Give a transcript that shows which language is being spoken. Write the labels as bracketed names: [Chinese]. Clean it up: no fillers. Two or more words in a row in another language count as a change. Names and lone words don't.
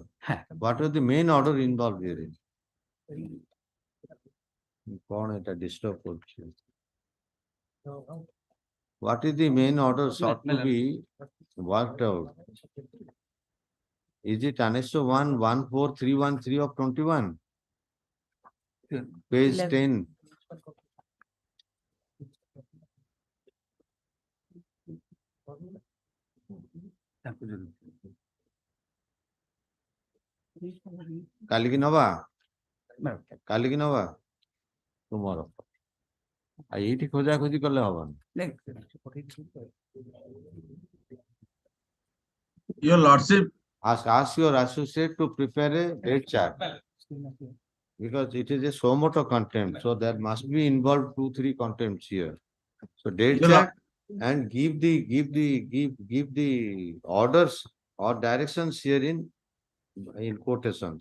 [English] What was the main order involved here? What is the main order sought to be worked out? Is it Annexure 1, 14313 of 21? Page 10. [Odia] କାଲିକି ନବା କାଲିକି ନବା ତୁମର ଆଉ ଏଇଠି ଖୋଜାଖୋଜି କଲେ ହବନି। [English] Your Lordship, ask your associate to prepare a date chart because it is a suo moto contempt, so there must be involved 2-3 contempts here. So date chart and give the orders or directions here in quotations.